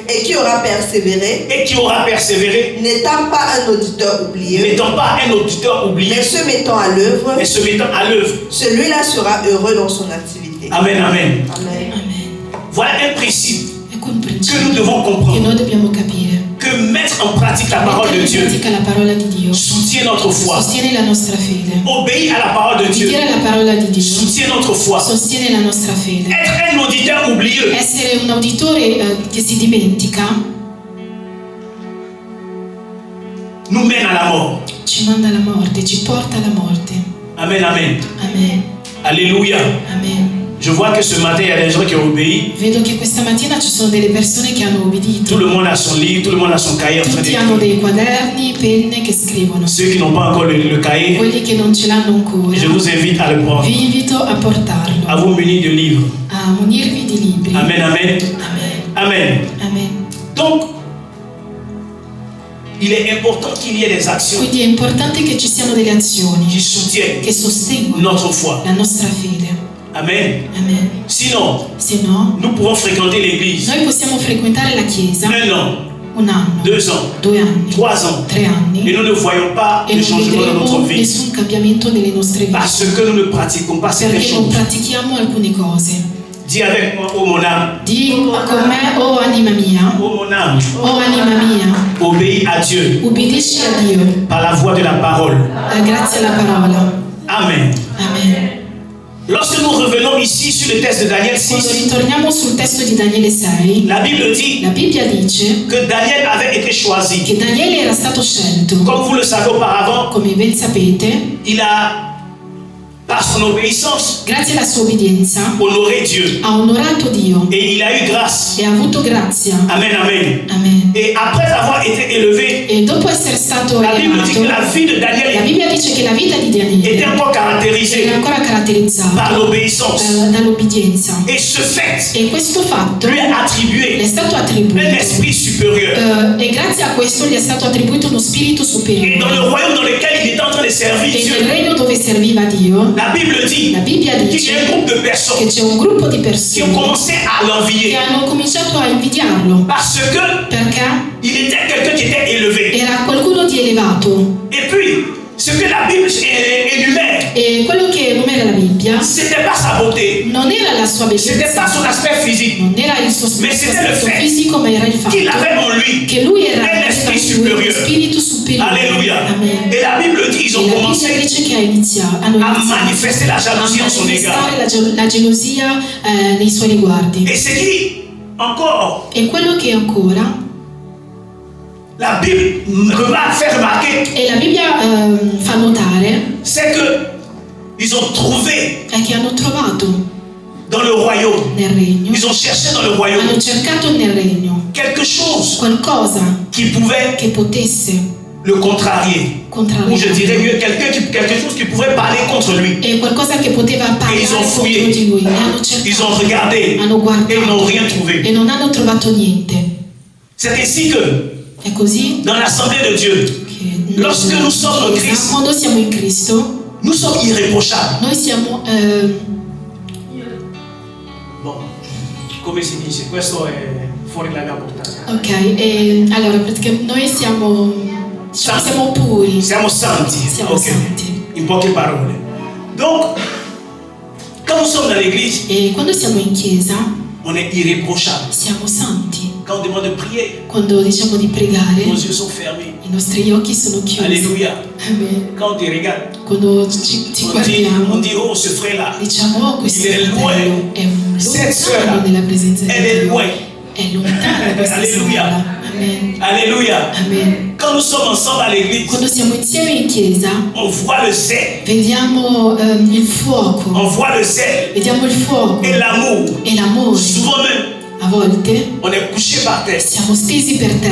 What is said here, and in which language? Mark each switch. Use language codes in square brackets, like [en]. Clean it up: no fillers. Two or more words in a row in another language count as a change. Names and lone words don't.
[fr] et qui aura persévéré, n'étant pas un auditeur oublié, mais se mettant à l'œuvre, celui-là sera heureux dans son activité. Amen, amen. [it] Amen. Amen. [fr] Voilà un principe [it] Ecco un [fr] que nous [it] principio [fr] devons [it] che [fr] comprendre. [it] noi dobbiamo capire. [fr] Que mettre en pratique la parole de [it] Mettere in [fr] Dieu [it] pratica la parola di Dio [fr] soutient notre foi. [it] sostiene la nostra fede. [fr] Obéir à la parole de Dieu [it] Udire la parola di Dio [fr] soutient notre foi. [it] sostiene la nostra fede. [fr] Être un auditeur oublieux [it] Essere un uditore che si dimentica [fr] nous mène à la mort. [it] ci manda alla morte, ci porta alla morte. [fr] Amen, amen. [it] Amen. [fr] Alléluia. [it] Amen. [fr] Je vois que ce matin, il y a des gens qui ont obéi. [it] Vedo che questa mattina ci sono delle persone che hanno [fr] Tout [it] obbedito. [fr] le monde a son livre, tout le monde a son cahier en train [it] Tutti hanno [fr] d'écrire. [it] dei quaderni, penne che scrivono. [fr] Ceux qui n'ont pas encore le cahier, [it] Quelli che non ce l'hanno ancora, [fr] je vous invite à le prendre. [it] vi invito a portarlo, [fr] À vous munir de livres. [it] a munirvi di libri. [fr] Amen, amen. [it] Amen. Amen. Amen. [fr] Donc, il est important qu'il y ait des actions [it] Quindi è importante che ci siano delle azioni [fr] qui soutiennent [it] che sostengono [fr] notre foi. [it] la nostra fede. [fr] Amen. [it] Amen. [fr] Sinon, [it] Se no, [fr] nous pourrons fréquenter l'église [it] noi possiamo frequentare la chiesa [fr] 1 an, [it] un anno, [fr] 2 ans, [it] 2 anni, [fr] 3 ans, [it] 3 [fr] et [it] anni [fr] nous ne voyons pas [it] e [fr] de [it] non [fr] changement dans notre [it] vedremo [fr] vie [it] nessun cambiamento nelle nostre vite [fr] parce que nous ne pratiquons pas certaines [it] perché non [fr] choses. [it] pratichiamo alcune cose. [fr] Dis avec moi, oh mon âme, [it] Di con me, oh anima mia, [fr] oh mon âme, [it] oh anima mia, [fr] obéis à Dieu [it] ubbidisci a Dio [fr] par la voix de la parole. [it] grazie alla parola. [fr] Amen. [it] Amen. [fr] Lorsque nous revenons ici sur le texte de Daniel [it] Quando [fr] 6, [it] ritorniamo sul testo di Daniele 6, [fr] la Bible dit [it] la Bibbia dice [fr] que Daniel avait été choisi. [it] che Daniele era stato scelto. [fr] Comme vous le savez auparavant, [it] Come ben sapete, [fr] il a par son obéissance, [it] grazie alla sua obbedienza, [fr] honorer Dieu. [it] ha onorato Dio [fr] Et il a eu grâce. [it] e ha avuto grazia. [fr] Amen, amen. [it] Amen. [fr] Et après avoir été élevé, [it] E dopo essere stato [fr] la Bible dit que [it] elevato, [fr] la vie de Daniel [it] la Bibbia dice che la vita di [fr] était [it] Daniele [fr] encore caractérisée [it] era ancora [fr] par [it] caratterizzata [fr] l'obéissance. [it] dall'obbedienza. [fr] Et ce fait [it] E questo fatto [fr] lui est [it] le è [fr] attribué [it] stato [fr] un [it] attribuito. [fr] esprit supérieur. [it] E grazie a questo gli è stato attribuito uno spirito [fr] Et dans [it] superiore. [fr] le royaume dans lequel il était en train de servir [it] E nel [fr] Dieu, [it] regno dove serviva Dio, [fr] la Bible dit [it] la Bibbia [fr] qu'il y a un [it] dice [fr] groupe de [it] che [fr] personnes [it] c'è un gruppo di [fr] qui ont [it] persone [fr] commencé à [it] che [fr] l'envier [it] hanno cominciato a invidiarlo [fr] parce que [it] perché [fr] il était quelqu'un qui était élevé. [it] era qualcuno di elevato. [fr] Et puis, ce que la Bible énumère, [it] E quello che numera la Bibbia [fr] c'était pas sa beauté, [it] non era la sua [fr] c'était pas [it] bellezza, [fr] son aspect physique, [it] non era il suo [fr] Mais c'était le [it] aspetto [fr] fait [it] fisico, ma era il fatto [fr] qu'il avait en lui [it] che lui era [fr] un esprit [it] uno [fr] supérieur. [it] spirito superiore. [fr] Alléluia. [it] Amen. [fr] Et la Bible dit, ils [it] E [fr] ont [it] la Bibbia [fr] commencé [it] dice che hanno [fr] à [it] iniziato [fr] manifester la [it] a [fr] jalousie en son égard. [it] manifestare la gelosia nei suoi riguardi. [fr] Et ce qui, encore, [it] E quello che ancora, [fr] la Bible fait remarquer, [it] e la Bibbia fa notare, [fr] c'est que ils ont trouvé [it] è che hanno trovato [fr] dans le royaume, [it] nel regno, [fr] ils ont cherché dans le royaume [it] hanno cercato nel regno [fr] quelque chose [it] qualcosa [fr] qui pouvait [it] che potesse [fr] le contrarier. Ou je dirais [it] contrariare, [fr] mieux, quelque chose qui pouvait parler contre lui. [it] e qualcosa che poteva parlare [fr] ils ont [it] contro [fr] fouillé. [it] di lui. E hanno [fr] Ils ont [it] cercato, [fr] regardé [it] hanno [fr] et ils n'ont [it] guardato [fr] rien trouvé. [it] e non hanno trovato niente. [fr] C'est ainsi que [it] È così [fr] dans l'assemblée de Dieu, [it] che [fr] Lorsque nous sommes en [it] Chiesa, Cristo, quando siamo in Cristo, [fr] nous sommes irréprochables. [it] noi siamo Bon, come si dice? Questo è fuori dalla portata. ok, allora praticamente noi siamo puri, Siamo santi. siamo Ok. santi. In poche parole. [fr] Donc, quand nous sommes dans l'église, [it] E quando siamo in chiesa [fr] on est irréprochable. [it] siamo santi. [fr] Quand on demande de prier, [it] Quando diciamo di pregare, [fr] nos yeux sont fermés. [it] i nostri occhi sono chiusi. [fr] Alléluia. [it] Amen. [fr] Quand on te regarde, [it] Quando ci [fr] on [it] guardiamo, [fr] dit, oh, ce frère-là, [it] diciamo, oh, questo [fr] il è [it] fratello [fr] loin. [it] è [fr] Cette [it] lontano [fr] sœur-là, [it] nella presenza di [fr] elle est [it] Dio. [fr] loin. [it] È lontano questa Alleluia. sorella. Amen. [fr] Alléluia. [it] Amen. [fr] Quand nous sommes ensemble à l'église, [it] Quando siamo insieme in chiesa, [fr] on voit le zèle. [it] vediamo il fuoco, [fr] On voit le zèle [it] vediamo il fuoco [fr] et l'amour. [it] e l'amore. [fr] Souvent même, [it] A volte [fr] on est couché par terre. [it] siamo stesi per terra.